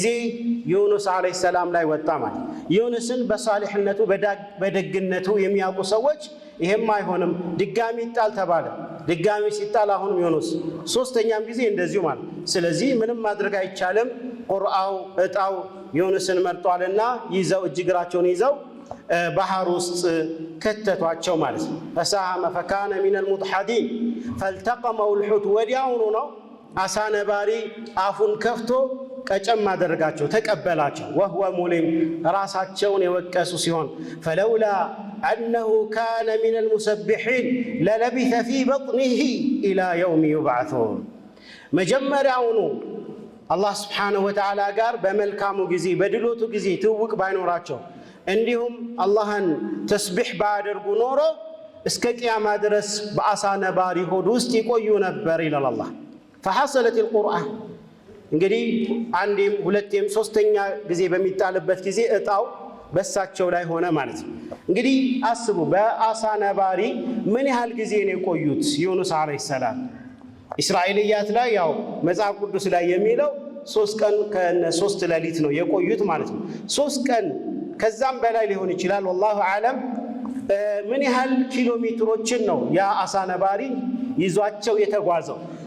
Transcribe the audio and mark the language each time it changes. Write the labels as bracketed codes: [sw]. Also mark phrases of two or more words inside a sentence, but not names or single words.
[am] ዩኑስ [ar] عليه السلام [am] ላይ ወጣ ማለት። ዩኑስን በሳሊህነቱ በደግነቱ የሚያውቁ ሰዎች ይሄም አይሆንም ድጋሚ ይጣል ተባለ። ድጋሚ ሲጣል አሁንም ዩኑስ ሶስተኛም ጊዜ እንደዚሁ ማለት። ስለዚህ ምንም ማድረግ አይቻልም። ቁርአው እጣው ዩኑስን መርጧልና ይዘው እጅግራቸውን ይዘው ባህር ውስጥ ከተቷቸው ማለት [ar] ነው። فساهم فكان من المدحضين فالتقمه الحوت [am] ወዲያውኑ ነው አሳ ነባሪ አፉን ከፍቶ ቀጨም አደረጋቸው ተቀበላቸው። [ar] وهو ملم [am] ራሳቸውን የወቀሱ ሲሆን [ar] فلولا أنه كان من المسبحين للبث في بطنه إلى يوم يبعثون [am] መጀመሪያውኑ አላህ [ar] سبحانه وتعالى [am] ጋር በመልካሙ ጊዜ በድሎቱ ጊዜ ትውውቅ ባይኖራቸው እንዲሁም አላህን ተስቢህ ባያደርጉ ኖሮ እስከ ቂያማ ድረስ በአሳ ነባሪ ሆድ ውስጥ ይቆዩ ነበር ይላል አላህ። [ar] فحصلت القرآن [am] እንግዲህ አንዴም ሁለቴም ሶስተኛ ጊዜ በሚጣልበት ጊዜ እጣው በሳቸው ላይ ሆነ ማለት ነው። እንግዲህ አስቡ በአሳ ነባሪ ምን ያህል ጊዜ ነው የቆዩት ዩኑስ [ar] عليه السلام። [am] እስራኤልያት ላይ ያው መጽሐፍ ቅዱስ ላይ የሚለው 3 ቀን ከ3 ሌሊት ነው የቆዩት ማለት ነው። 3 ቀን ከዛም በላይ ሊሆን ይችላል [ar] والله أعلم። [am] ምን ያህል ኪሎ ሜትሮችን ነው ያ አሳ ነባሪ ይዟቸው የተጓዘው?